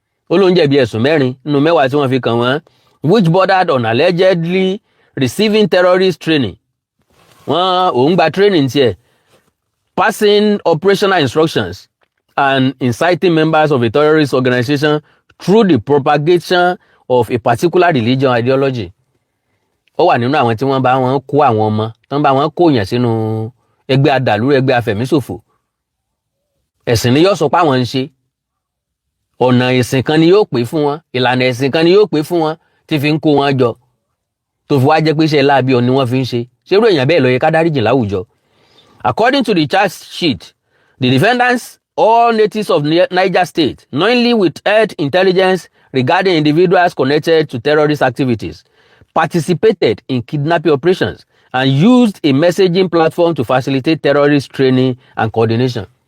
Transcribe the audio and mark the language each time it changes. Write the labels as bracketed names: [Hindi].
[Yoruba] Ó ló ń jẹ̀bi ẹ̀sùn 4 nínú 10 tí wọ́n fi kàn wọ́n, [English] which bordered on allegedly receiving terrorist training. [Yoruba] Òun gba training tiẹ̀, [English] passing operational instructions and inciting members of a terrorist organization through the propagation of a particular religion ideology. [Yoruba] Ó wà nínú àwọn tí wọ́n bá wọn kó àwọn ọmọ, tán bá wọn kó yàn sínú ẹgbẹ́ àdàlú, ẹgbẹ́ afẹ̀míṣòfò. Ẹ̀sìn ni yóò sọ pé àwọn ń ṣe. Ọ̀nà ẹ̀sìn kan ni yóò pè fún wọn, ìlànà ẹ̀sìn kan ni yóò pè fún wọn tí fi ń kó wọn jọ. Tó fi wá jẹ́ pé iṣẹ́ láabi ọ̀ni wọ́n fi ń ṣe. Ṣerú èèyàn bẹ́ẹ̀ ló yẹ ká dáríjì láwùjọ. [English] According to the charge sheet, the defendants, all natives of Niger State, knowingly withheld intelligence regarding individuals connected to terrorist activities, participated in kidnapping operations, and used a messaging platform to facilitate terrorist training and coordination.